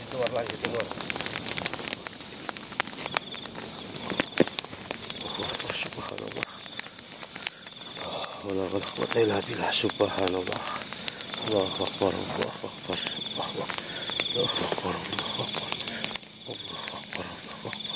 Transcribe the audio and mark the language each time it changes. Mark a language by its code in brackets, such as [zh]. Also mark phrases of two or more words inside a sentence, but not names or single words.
[id] lagi Timur. [ar] Subhanallah. ولا قوة إلا بالله. Subhanallah. الله أكبر الله أكبر الله أكبر. الله أكبر الله أكبر الله أكبر الله أكبر.